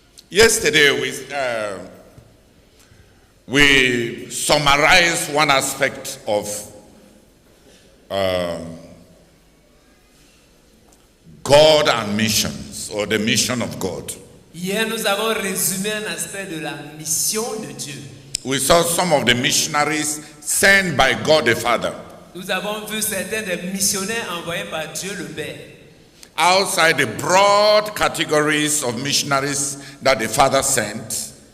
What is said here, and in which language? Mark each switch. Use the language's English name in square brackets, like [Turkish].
[English] Yesterday we summarized one aspect of God and missions, or the mission of God. [French] Hier, nous avons résumé un aspect de la mission de Dieu. [English] We saw some of the missionaries sent by God the Father. [French] Nous avons vu certains des missionnaires envoyés par Dieu le Père. [English] Outside the broad categories of missionaries that the Father sent,